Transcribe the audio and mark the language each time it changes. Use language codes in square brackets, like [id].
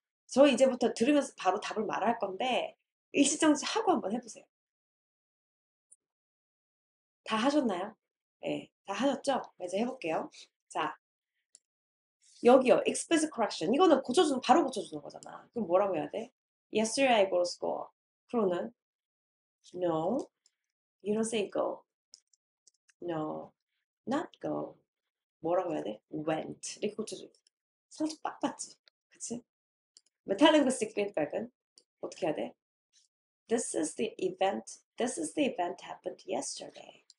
[ko] 저 이제부터 들으면서 바로 답을 말할 건데, 일시정지 하고 한번 해보세요. 다 하셨나요? 예, 다 하셨죠? 이제 해볼게요. 자, 여기요. explicit correction. 이거는 바로 고쳐주는 거잖아. 그럼 뭐라고 해야 돼? [en] Yesterday I go to school. [ko] 그러는 [en] no, you don't say go. No, not go. [ko] 뭐라고 해야 돼? went. 이렇게 고쳐줘. 상처 빡 받지. 그치? 메타링구스틱 피드백은 어떻게 해야 돼? [en] This is the event happened yesterday.